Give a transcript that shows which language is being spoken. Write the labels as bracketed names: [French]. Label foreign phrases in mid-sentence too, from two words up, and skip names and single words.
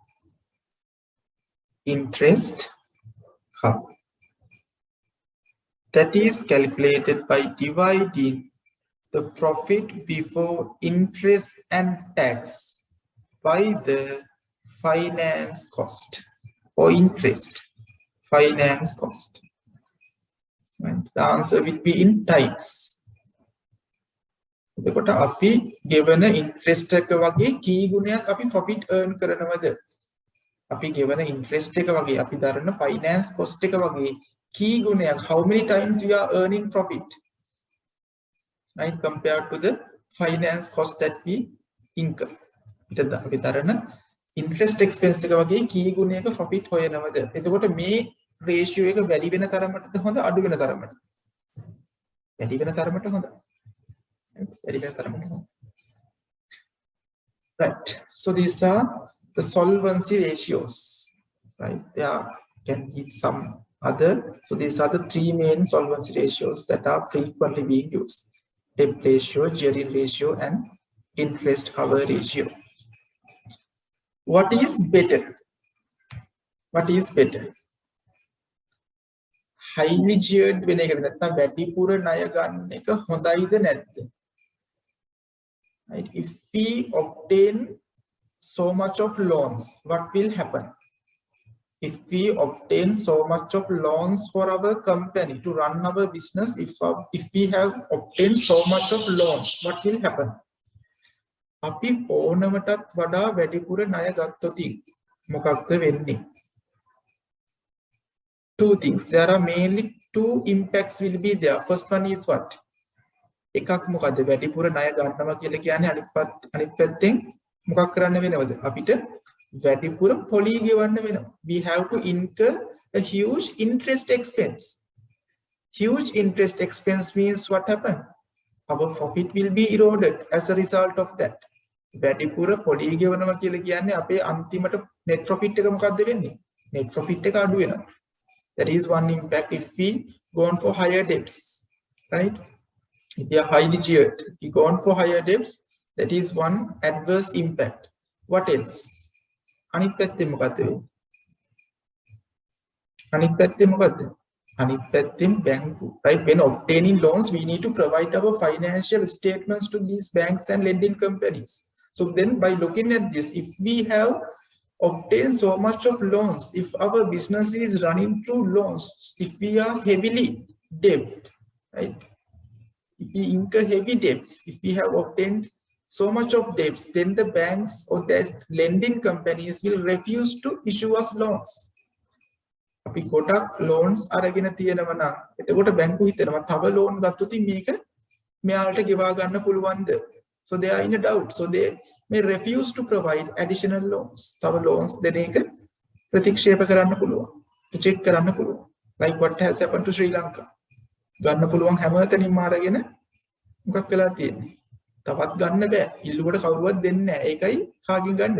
[English] That is calculated by dividing the profit before interest and tax by the finance cost or interest. Finance cost. Right? The answer will be in types. [Sinhala] එතකොට අපි ගෙවන interest එක වගේ කී ගුණයක් අපි [English] profit earn [Sinhala] කරනවද? අපි ගෙවන interest එක වගේ අපි දරන [English] finance cost [Sinhala] එක වගේ key ගුණයක්, [English] how many times we are earning profit, right, compared to the finance cost that we incur. [Sinhala] අපි දරන [English] interest expense [Sinhala] එක වගේ key ගුණයක profit හොයනවද? එතකොට මේ ratio එක වැඩි වෙන තරමටද හොඳ අඩු වෙන තරමටද? වැඩි වෙන තරමට හොඳ. [English] Right. So these are the solvency ratios. Right. There can be some other. So these are the three main solvency ratios that are frequently being used: debt ratio, gearing ratio, and interest cover ratio. What is better? What is better? Highly geared [Sinhala] වෙන එකද නැත්නම් වැඩිපුර ණය ගන්න එක හොඳයිද නැද්ද? [English] Right? If we obtain so much of loans, what will happen? If we obtain so much of loans for our company to run our business, if we have obtained so much of loans, what will happen? [Sinhala] අපි ඕනමටත් වඩා වැඩිපුර ණය ගත්තොත් මොකක්ද වෙන්නේ? [English] Two things. There are mainly two impacts will be there. First one is what? [Sinhala] එකක් මොකද්ද? වැඩිපුර ණය ගන්නවා කියලා කියන්නේ අනිත් පැත්තෙන් මොකක් කරන්න වෙනවද? අපිට වැඩිපුර පොලි ගෙවන්න වෙනවා. [English] We have to incur a huge interest expense. Huge interest expense means what happen? Our profit will be eroded as a result of that. [Sinhala] වැඩිපුර පොලි ගෙවනවා කියලා කියන්නේ අපේ අන්තිමට [English] net profit [Sinhala] එක මොකද්ද වෙන්නේ? [English] Net profit [Sinhala] එක අඩු වෙනවා. [English] That is one impact if we go on for higher debts, right? If we are highly geared, if we go on for higher debts, that is one adverse impact. What else? [Sinhala] අනිත් පැත්තේ මොකද්ද වෙන්නේ? අනිත් පැත්තේ මොකද්ද? අනිත් පැත්තෙන් බැංකු, [English] right? When obtaining loans, we need to provide our financial statements to these banks and lending companies. So then by looking at this, if we have obtained so much of loans, if our business is running through loans, if we are heavily debt, right? If we incur heavy debts, if we have obtained so much of debts, then the banks or the lending companies will refuse to issue us loans. [Sinhala] අපි ගොඩක් loans අරගෙන තියෙනවා නම් එතකොට බැංකුව හිතනවා තව loan ගත්තොත් මේක මෙයාලට ගෙවා ගන්න පුළුවන්ද? [English] So they are in a doubt. So they may refuse to provide additional loans. [Sinhala] තව loans දෙන එක ප්‍රතික්ෂේප කරන්න පුළුවන්. reject කරන්න පුළුවන්. [English] Like what has happened to Sri Lanka. [Sinhala] ගන්න පුළුවන් හැමතැනින්ම අරගෙන මොකක් වෙලා තියෙන්නේ? තවත් ගන්න බෑ. ඉල්ලුවට කවුරුවත් දෙන්නේ නැහැ. ඒකයි කාගෙන් ගන්නද?